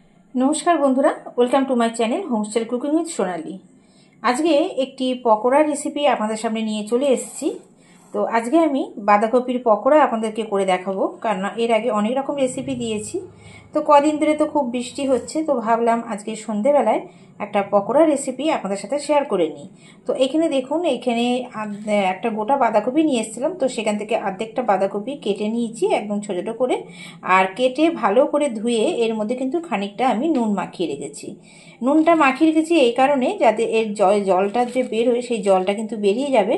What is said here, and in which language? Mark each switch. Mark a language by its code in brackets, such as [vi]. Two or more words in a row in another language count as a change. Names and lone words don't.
[bn] নমস্কার বন্ধুরা [en] Welcome to my channel Homestyle Cooking with Sonali. [bn] আজকে এক পকোড়া রেসিপি আপনাদের সামনে নিয়ে চলে এসেছি। তো আজকে আমি বাঁধাকপির পকোড়া আপনাদেরকে করে দেখাবো, কারণ এর আগে অনেক রকম রেসিপি দিয়েছি। তো কদিন ধরে তো খুব বৃষ্টি হচ্ছে, তো ভাবলাম আজকে সন্ধ্যে বেলায় একটা পকোড়া রেসিপি আপনাদের সাথে শেয়ার করে নিই। তো এখানে দেখুন, এখানে একটা গোটা বাঁধাকপি নিয়ে এসেছিলাম, তো সেখান থেকে অর্ধেকটা বাঁধাকপি কেটে নিয়েছি একদম ছোট ছোট করে, আর কেটে ভালো করে ধুয়ে এর মধ্যে কিন্তু খানিকটা আমি নুন মাখিয়ে রেখেছি। নুনটা মাখিয়ে রেখেছি এই কারণে যাতে এর জলটা যে বের হয় সেই জলটা কিন্তু বেরিয়ে যাবে।